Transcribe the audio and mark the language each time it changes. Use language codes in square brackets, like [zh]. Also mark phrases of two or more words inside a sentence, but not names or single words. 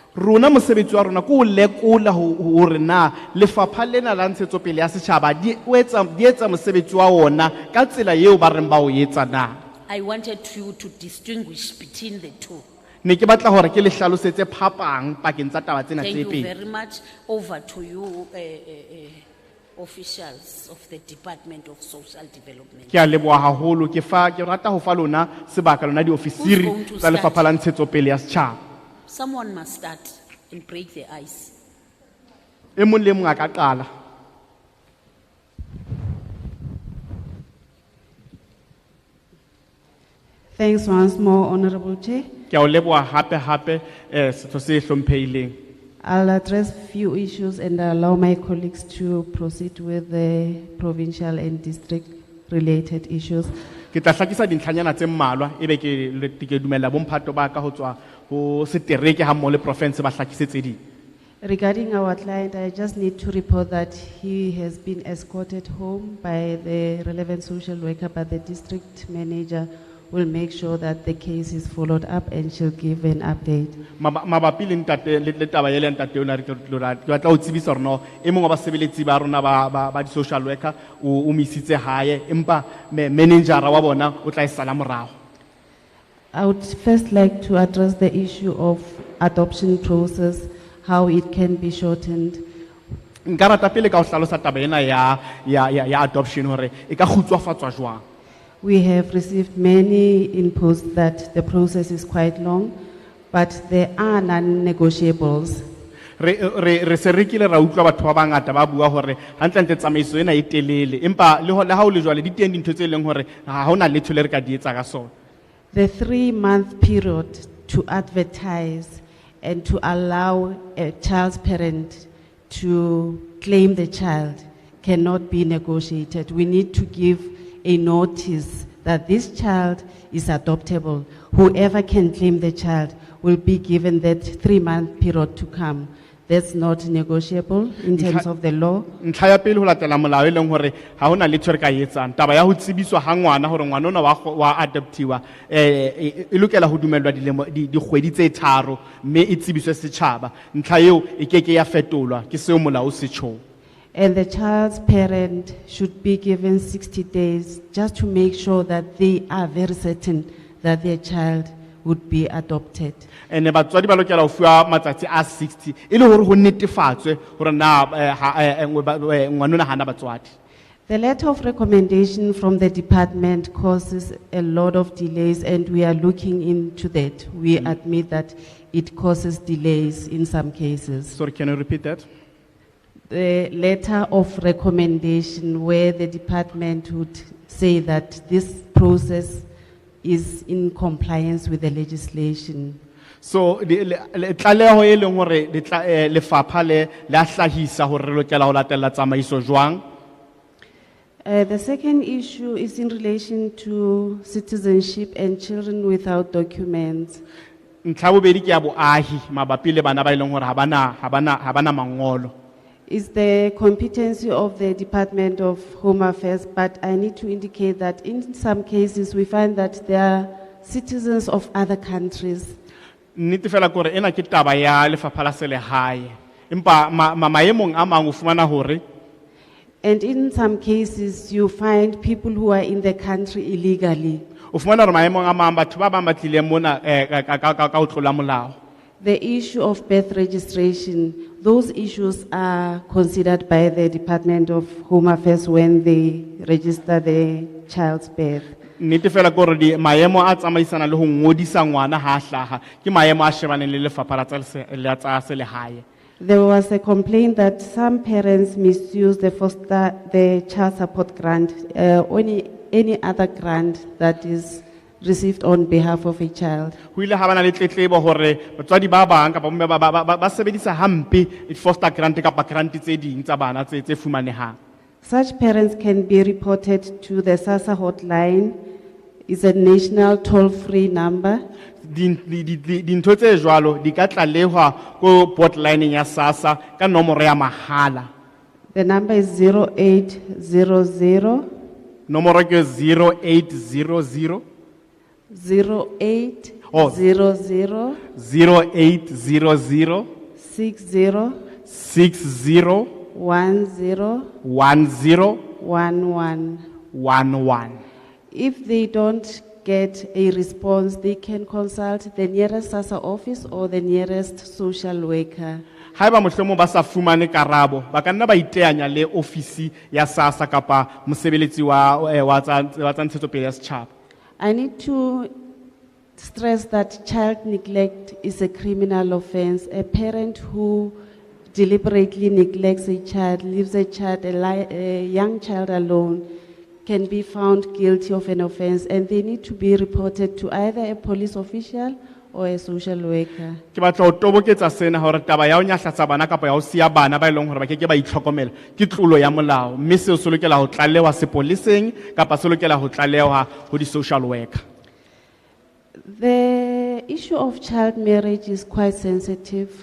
[st] Rona mosebetsi wa rona ke ho lekola hore na lefapha lena la ntshetsopele ya setjhaba di etsa mosebetsi wa ona ka tsela eo ba reng ba o etsa na. [en] I wanted you to distinguish between the two. [st] Ne ke batla hore ke le hlalosetse phapang pakeng tsa taba tsena [en] Thank [st] tse [en] you [st] pedi. [en] very much. Over to you, officials of the Department of Social Development. [st] Ke a leboha haholo ke rata ho fa lona sebaka lona di ofisiri [en] Who's going to [st] tsa lefapha [en] start? [st] la ntshetsopele ya setjhaba. [en] Someone must start and break the ice. [st] E mong le mong a ka qala. [en] Thanks once more, Honorable Chair. [st] Ke a o leboha hape setho se hlomphehileng. [en] I'll address few issues and allow my colleagues to proceed with the provincial and district related issues. [st] Ke tla hlakisa dintlhanyana tse mmalwa ebe ke dumella bo mphato ba ka ho tswa ho setereke ha mmoho le province ba hlakisetse ding. [en] Regarding our client, I just need to report that he has been escorted home by the relevant social worker, but the district manager will make sure that the case is followed up and she'll give an update. [st] Mabapi le ntate le taba ele ntate ona re batla ho tsebisa hore no e mong wa basebeletsi ba rona ba di [en] social worker [st] o misitse hae empa manager wa bona o tla e sala morao. [en] I would first like to address the issue of adoption process, how it can be shortened. [st] Nka rata pele ka ho hlalosa taba ena ya adoption hore e ka kgutshwafatswa jwang. [en] We have received many inputs that the process is quite long, but there are non-negotiables. [st] Re se re kile ra utlwa batho ba bangata ba bua hore hantle tsamaiso ena e telele empa le ha o le jwale di teng dintho tse leng hore ha hona letho le re ka di etsa ka sona. [en] The 3-month period to advertise and to allow a child's parent to claim the child cannot be negotiated. We need to give a notice that this child is adoptable. Whoever can claim the child will be given that 3-month period to come. That's not negotiable in terms of the law. [st] Ntlha ya pele ho latela molao e leng hore ha hona letho re ka etsang taba ya ho tsebiswa ha ngwana hore ngwana ona wa adoptiwa e lokela ho dumellwa dikgwedi tse 3 mme e tsebiswe setjhaba. Ntlha eo e keke ya fetolwa ke seo molao se tjhong. [en] And the child's parent should be given 60 days just to make sure that they are very certain that their child would be adopted. [st] And batswadi ba lokela ho fuwa matsatsi a 60 e le hore ho netefatswe hore na ngwanona hana batswadi. [en] The letter of recommendation from the department causes a lot of delays, and we are looking into that. We admit that it causes delays in some cases. Sorry, can you repeat that? The letter of recommendation where the department would say that this process is in compliance with the legislation. [st] So tlaleho e leng hore lefapha le a hlahisa hore re lokela ho latela tsamaiso jwang. [en] The second issue is in relation to citizenship and children without documents. [st] Ntlha bobedi ke ya boahi mabapi le bana ba ileng hore ha bana mangolo. [en] Is the competency of the Department of Home Affairs, but I need to indicate that in some cases we find that they are citizens of other countries. [st] Nnete fela kore ena ke taba ya lefapha la selehae empa maemong a mang o fumana hore [en] And in some cases you find people who are in the country illegally. [st] o fumana hore maemong a mang batho ba bang ba tlileng mona ka ho tlola molao. [en] The issue of birth registration, those issues are considered by the Department of Home Affairs when they register the child's birth. [st] Nnete fela kore di maemo a tsamaisana le ho ngodisa ngwana ha hlaha ke maemo a shebaneng le lefapha la tsa selehae. [en] There was a complaint that some parents misuse the child support grant, any other grant that is received on behalf of a child. [st] Ho ile ha bana le tletlebo hore batswadi ba bang kapa ba sebedisa hampe [en] foster grant [st] kapa grant tse ding tsa bana tse fumanehang. [en] Such parents can be reported to the SASSA hotline. It's a national toll-free number. [st] Dintho tse jwalo di ka tlalehwa ko hotline ya SASSA ka nomoro ya mahala. [en] The number is 0800 [st] nomoro ke 0800 0800 0800 60 60 11. [en] If they don't get a response, they can consult the nearest SASSA office or the nearest social worker. [st] Haeba mohlomong ba sa fumane karabo ba ka nna ba iteanya le ofisi ya SASSA kapa mosebeletsi wa tsa ntshetsopele ya setjhaba. [en] I need to stress that child neglect is a criminal offense. A parent who deliberately neglects a child, leaves a young child alone, can be found guilty of an offense, and they need to be reported to either a police official or a social worker. [st] Ke batla ho toboketsa sena hore taba ya ho nyahlatsa bana kapa ya ho siya bana ba ileng hore ba keke ba itlhokomela ke tlolo ya molao mme seo se lokela ho tlalewa sepoleseng kapa se lokela ho tlalewa ho di [en] social worker. The issue of child marriage is quite sensitive.